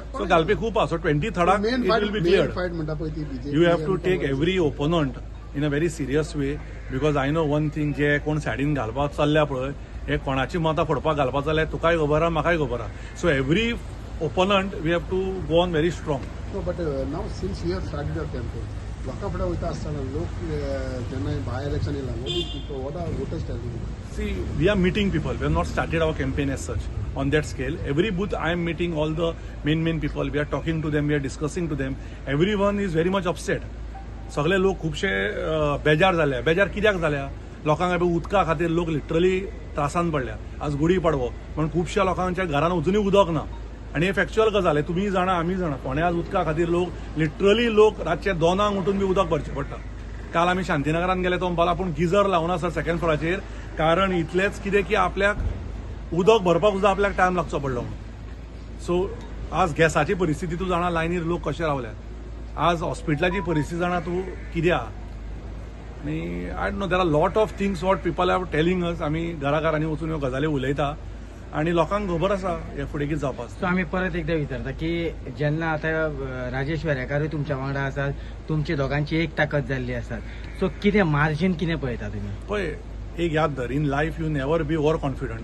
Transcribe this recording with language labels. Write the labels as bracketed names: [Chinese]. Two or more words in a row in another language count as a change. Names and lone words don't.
[Konkani] सो घालपी खूप आहा. सो 23rd मेन [English] It will be clear. [Konkani] फायट म्हणटा पळय ती बीजेपी. [English] you have to take every opponent in a very serious way, because I know one thing, [Konkani] जे कोण सायडीन घालपाक चल्ल्या पळय, हे कोणाची मतां फोडपाक घालपाक जाल्यार तुकाय खबर आहा, म्हाकाय खबर आहा. [English] So every opponent we have to go on very strong. No, but now since you have started your campaign, [Konkani] लोकां फुडें वयता आसतना लोक जेन्ना [English] by election [Konkani] येयला, [English] what are voters telling you? See, we are meeting people. We have not started our campaign as such on that scale. Every booth I am meeting all the main people. We are talking to them, we are discussing to them. Everyone is very much upset. [Konkani] सगळे लोक खुबशे बेजार जाल्या. बेजार कित्याक जाल्या? लोकांक उदका खातीर लोक लिटरली त्रासान पडल्या. आज गुढी पाडवो पण खुबश्या लोकांच्या घरान अजुनूय उदक ना. आणि हे फॅक्च्युअल गजाल आहे. तुम्ही जाणा, आम्ही जाणा, फोंड्या आज उदका खातीर लोक लिटरली रातचे 2 उठून बी उदक भरचें पडटा. काल आमी शांतीनगरान गेले तो म्हणपाक लागला, गिजर लावून आसा सेकंड फ्लोराचेर, कारण इतलेंच कितें की आपल्याक उदक भरपाक सुद्दां आपल्याक टायम लागचो पडलो म्हणून. सो आज गॅसाची परिस्थिती तूं जाणा, लायनीर लोक कशे रावल्यात. आज हॉस्पिटलाची परिस्थिती जाणा तूं कितें आहा. [English] आनी I don't know, there are lot of things what people have telling us. [Konkani] आमी घराघरांनी वचून ह्यो गजाली उलयता आणि लोकांक खबर आसा हे फुडें कितें जावपाक. सो आमी परत एकदा विचारता की जेन्ना आतां राजेश वेरेकारूय तुमच्या वांगडा आसात, तुमची दोगांची एक ताकद जाल्ली आसा, सो कितें मार्जीन कितें पळयता तुमी? पळय, एक याद धर, [English] in life you never be over confident.